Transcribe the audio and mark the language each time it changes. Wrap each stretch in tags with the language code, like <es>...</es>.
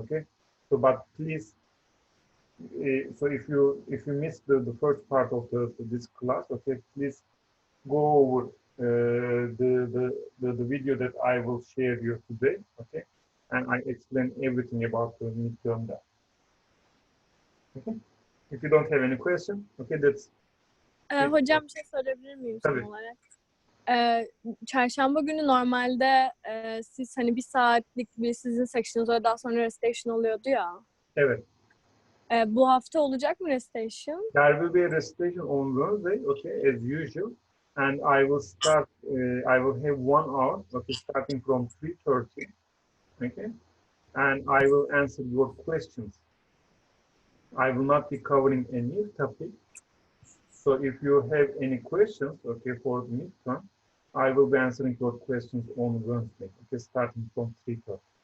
<en>Okay, so but please, so if you missed the first part of this class, okay, please go over the video that I will share you today. Okay, and I explain everything about the midterm there. Okay, if you don't have any question, okay, that's.</en> <tr>Hocam bir şey sorabilir miyim son Tabii. olarak? Çarşamba günü normalde siz hani bir saatlik bir sizin section'ınız var, daha sonra recitation oluyordu ya. Evet. Bu hafta olacak mı recitation?</tr> <en>There will be a recitation on Wednesday, okay, as usual, and I will start. I will have 1 hour, okay, starting from 3:30, okay, and I will answer your questions. I will not be covering a new topic, so if you have any questions, okay, for the midterm, I will be answering your questions on Wednesday, okay, starting from 3:30.</en>